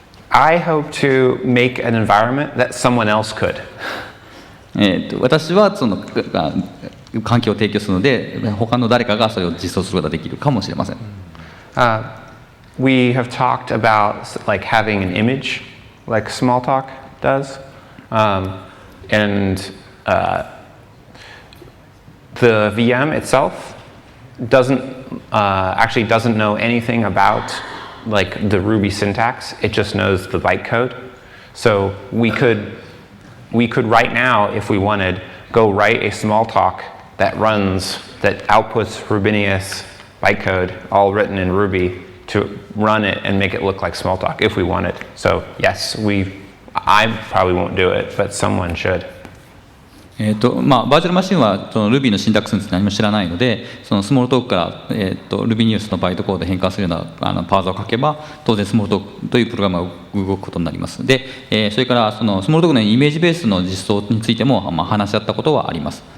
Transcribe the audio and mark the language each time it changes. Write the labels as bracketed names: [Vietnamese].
[English] I hope to make an environment that someone else could. [Japanese] 私はその環境を提供するので、他の誰かがそれを実装することができるかもしれません。 [English] We have talked about like having an image, like Smalltalk does, and the VM itself actually doesn't know anything about like the Ruby syntax. It just knows the bytecode. So we could right now, if we wanted, go write a Smalltalk that outputs Rubinius bytecode, all written in Ruby, to run it and make it look like Smalltalk if we wanted. So yes, I probably won't do it, but someone should. [Japanese] バーチャルマシンはその Ruby のシンタックスについて何も知らないので、そのスモールトークから、Rubinius のバイトコードで変換するようなパーザーを書けば、当然スモールトークというプログラムが動くことになります。で、それからそのスモールトークのイメージベースの実装についても、話し合ったことはあります。